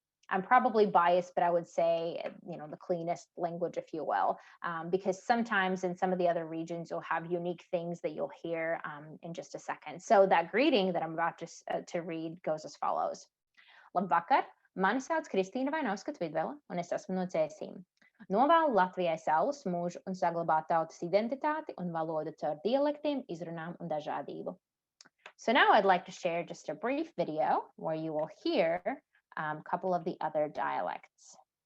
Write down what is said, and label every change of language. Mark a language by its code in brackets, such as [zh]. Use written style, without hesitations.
[en] I'm probably biased, but I would say, the cleanest language, if you will, because sometimes in some of the other regions, you'll have unique things that you'll hear in just a second. So that greeting that I'm about to read goes as follows. [lv] Labvakar, mani sauc Kristine Vainovska Twidwell, un es esmu no Cēsīm. Novēlu Latvijai saules mūžu un saglabāt tautas identitāti un valodu caur dialektiem, izrunām un dažādību. [en] So now I'd like to share just a brief video where you will hear a couple of the other dialects.